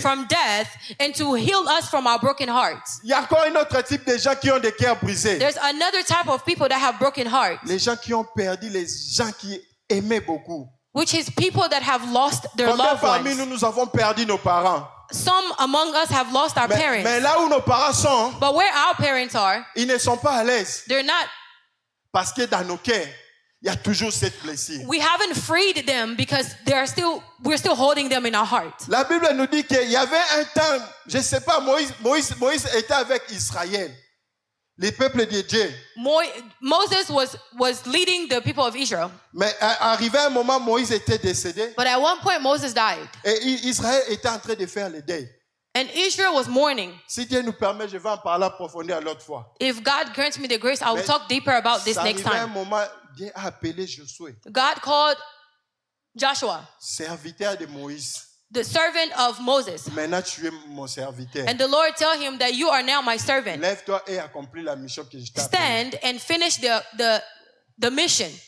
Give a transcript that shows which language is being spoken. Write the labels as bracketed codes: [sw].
[en] from death, and to heal us from our broken hearts. [fr] Il y a encore un autre type de gens qui ont des cœurs brisés. [en] There's another type of people that have broken hearts, [fr] Les gens qui ont perdu les gens qui aimaient beaucoup. [en] which is people that have lost their [fr] Combien [en] loved [fr] parmi nous, [en] ones. [fr] nous avons perdu nos parents? [en] Some among us have lost our [fr] Mais [en] parents. [fr] là où nos parents sont, [en] But where our parents are, [fr] ils ne sont pas à l'aise. [en] they're not. [fr] Parce que dans nos cœurs, il y a toujours cette blessure. [en] We haven't freed them because we're still holding them in our heart. [fr] La Bible nous dit qu'il y avait un temps, je ne sais pas, Moïse était avec Israël, les peuples de Dieu. [en] Moses was leading the people of Israel. [fr] Mais arrivé un moment, Moïse était décédé [en] But at one point, Moses died. [fr] et Israël était en train de faire le deuil. [en] And Israel was mourning. [fr] Si Dieu nous permet, je vais en parler en profondeur l'autre fois. [en] If God grants me the grace, I will [fr] Mais [en] talk deeper about this [fr] ça [en] next [fr] arrivait un [en] time. [fr] moment, Dieu a appelé Josué, [en] God called Joshua, [fr] serviteur de Moïse. [en] the servant of Moses. [fr] Maintenant, tu es mon serviteur. [en] And the Lord tell him that you are now my servant. [fr] Lève-toi et accomplis la mission que je t'ai appelée. [en] Stand and finish the mission.